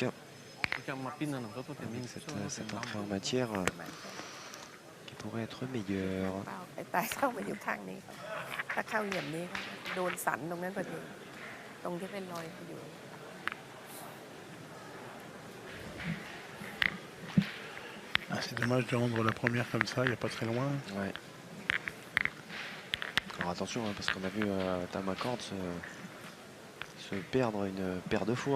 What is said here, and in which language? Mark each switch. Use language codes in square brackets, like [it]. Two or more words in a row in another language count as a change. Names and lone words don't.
[th] จะมาปิ้นนั่นก็ตัวเต็ม [fr] Avec cette entrée en matière qui pourrait être meilleure. [th] เปล่าไอ้ตายเข้ามาอยู่ข้างนี้ถ้าเข้าเหลี่ยมนี้ก็โดนสันตรงนั้นพอดีตรงที่เป็นรอยอยู่ [fr] Ah, c'est dommage de rendre la première comme ça, il n'y a pas très loin. Ouais. Alors attention, hein, parce qu'on a vu Tamakord se perdre une paire de fois.